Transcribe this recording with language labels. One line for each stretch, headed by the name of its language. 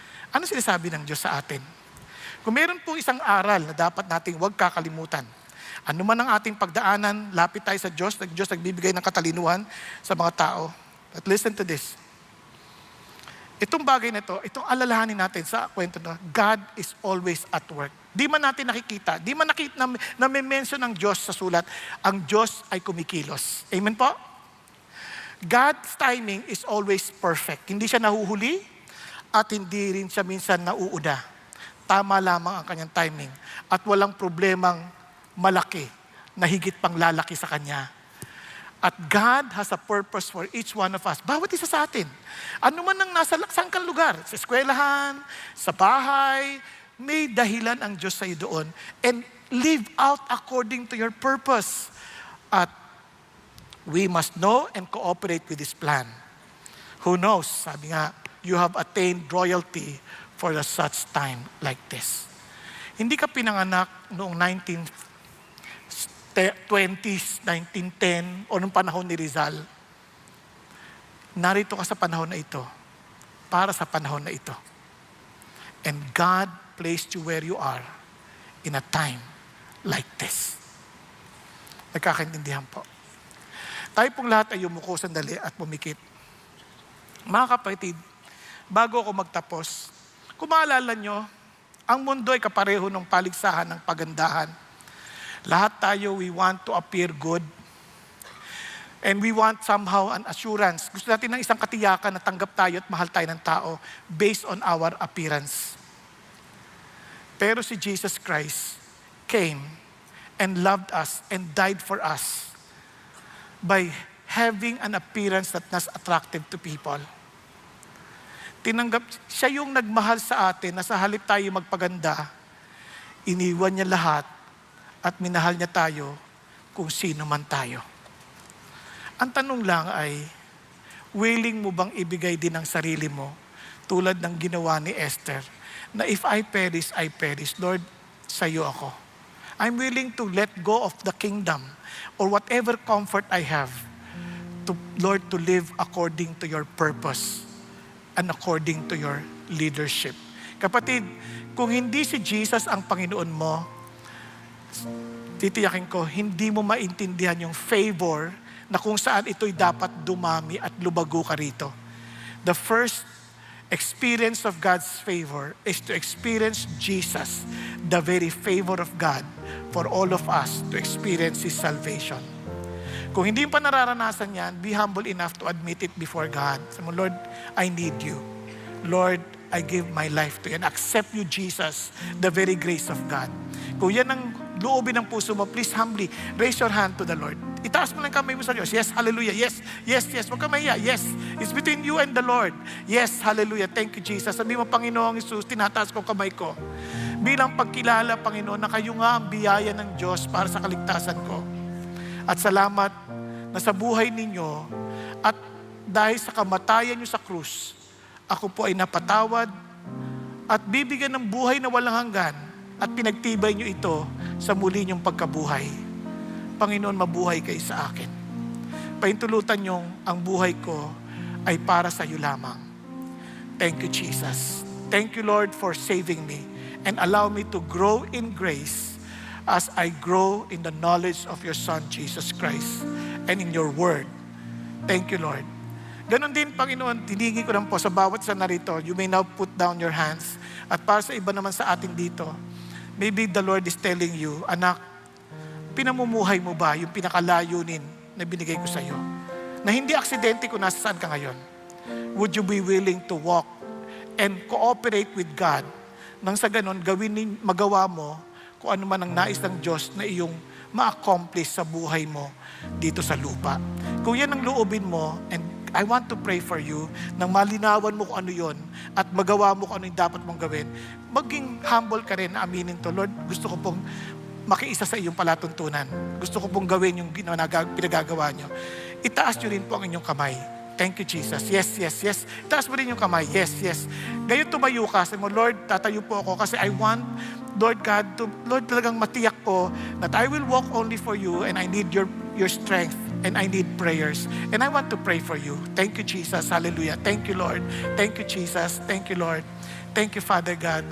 Filipino: Ano sinasabi ng Diyos sa atin? Kung meron po isang aral na dapat nating huwag kakalimutan, ano man ang ating pagdaanan, lapit tayo sa Diyos, Diyos nagbibigay ng katalinuhan sa mga tao.
English: But listen to this.
Filipino: Itong bagay na ito, itong alalahanin natin sa kwento na
English: God is always at work.
Filipino: Di man natin nakikita, di man nakita na may mention ng Diyos sa sulat, ang Diyos ay kumikilos. Amen po?
English: God's timing is always perfect.
Filipino: Hindi siya nahuhuli at hindi rin siya minsan nauuna. Tama lamang ang kanyang timing at walang problemang malaki na higit pang lalaki sa Kanya.
English: At God has a purpose for each one of us.
Filipino: Bawat isa sa atin. Ano man ang nasa laksang kang lugar, sa eskwelahan, sa bahay, may dahilan ang Diyos sa iyo doon.
English: And live out according to your purpose. At we must know and cooperate with His plan. Who knows?
Filipino: Sabi nga,
English: you have attained royalty for such time like this.
Filipino: Hindi ka pinanganak noong 1920s, 1910, o nung panahon ni Rizal. Narito ka sa panahon na ito, para sa panahon na ito.
English: And God placed you where you are in a time like this.
Filipino: Nagkakaintindihan po. Tayo pong lahat ay yumuko sandali at pumikit. Mga kapatid, bago ako magtapos, kung maalala nyo, ang mundo ay kapareho ng paligsahan ng pagandahan. Lahat tayo,
English: we want to appear good. And we want somehow an assurance.
Filipino: Gusto natin ng isang katiyakan na tanggap tayo at mahal tayo ng tao
English: based on our appearance.
Filipino: Pero si
English: Jesus Christ came and loved us and died for us by having an appearance that was attractive to people.
Filipino: Siya yung nagmahal sa atin na sa halip tayo magpaganda, iniwan niya lahat at minahal niya tayo kung sino man tayo. Ang tanong lang ay, willing mo bang ibigay din ang sarili mo tulad ng ginawa ni Esther, na
English: if I perish,
Filipino: Lord, sa iyo ako.
English: I'm willing to let go of the kingdom or whatever comfort I have, to Lord, to live according to your purpose and according to your leadership.
Filipino: Kapatid, kung hindi si Jesus ang Panginoon mo, titiyakin ko, hindi mo maintindihan yung favor na kung saan ito'y dapat dumami at lubago ka rito.
English: The first experience of God's favor is to experience Jesus, the very favor of God for all of us to experience His salvation.
Filipino: Kung hindi pa nararanasan yan,
English: be humble enough to admit it before God.
Filipino: Sabi mo,
English: Lord, I need you. Lord, I give my life to you and accept you, Jesus, the very grace of God.
Filipino: Kung yan ang loobin ng puso mo,
English: please humbly raise your hand to the Lord.
Filipino: Itaas mo lang kamay mo sa Diyos. Yes, hallelujah. Yes, yes, yes. Huwag ka mahiya.
English: Yes, it's between you and the Lord. Yes, hallelujah. Thank you, Jesus.
Filipino: Sabi mo, Panginoong Jesus, tinataas ko kamay ko. Bilang pagkilala, Panginoon, na kayo nga ang biyaya ng Diyos para sa kaligtasan ko. At salamat na sa buhay ninyo at dahil sa kamatayan nyo sa krus, ako po ay napatawad at bibigyan ng buhay na walang hanggan at pinagtibay nyo ito sa muli nyong pagkabuhay. Panginoon, mabuhay kayo sa akin. Paintulutan nyong ang buhay ko ay para sa iyo lamang.
English: Thank you, Jesus. Thank you, Lord, for saving me and allow me to grow in grace as I grow in the knowledge of your Son, Jesus Christ, and in your word. Thank you, Lord.
Filipino: Ganon din, Panginoon, tiningi ko lang po sa bawat isa narito,
English: you may now put down your hands.
Filipino: At para sa iba naman sa atin dito,
English: maybe the Lord is telling you,
Filipino: anak, pinamumuhay mo ba yung pinakalayunin na binigay ko sa iyo? Na hindi aksidente kung nasa saan ka ngayon.
English: Would you be willing to walk and cooperate with God
Filipino: nang sa ganon, magawa mo kung ano man ang nais ng Diyos na iyong ma-accomplish sa buhay mo dito sa lupa. Kung yan ang loobin mo,
English: and I want to pray for you,
Filipino: nang malinawan mo kung ano yon at magawa mo kung ano yung dapat mong gawin, maging humble ka rin na aminin to, Lord, gusto ko pong makiisa sa iyong palatuntunan. Gusto ko pong gawin yung pinagagawa nyo. Itaas nyo rin po ang inyong kamay.
English: Thank you, Jesus.
Filipino: Yes, yes, yes. Itaas mo rin yung kamay. Yes, yes. Ngayon tumayo ka.
English: Sabi mo, Lord,
Filipino: tatayo po ako kasi
English: I want, Lord God, Lord,
Filipino: talagang matiyak ko
English: that I will walk only for you and I need your strength and I need prayers. And I want to pray for you. Thank you, Jesus. Hallelujah. Thank you, Lord. Thank you, Jesus. Thank you, Lord. Thank you, Father God.